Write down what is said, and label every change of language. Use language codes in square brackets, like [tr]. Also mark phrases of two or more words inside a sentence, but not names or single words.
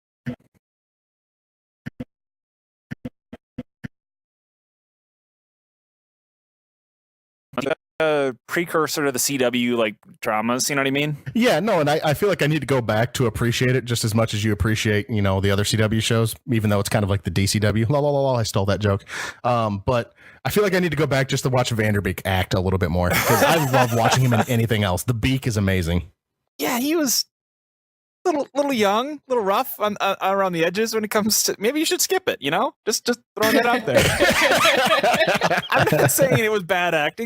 [en] A precursor to the CW like dramas. You know what I mean? Yeah, no, and I feel like I need to go back to appreciate it just as much as you appreciate, the other CW shows, even though it's kind of like the DCW. La la la la. I stole that joke. But I feel like I need to go back just to watch Vanderbeek act a little bit more because I love watching him in anything else. The Beak is amazing. Yeah, he was a little young, a little rough on around the edges when it comes to. Maybe you should skip it. Just throwing that out there. I'm not saying it was bad acting.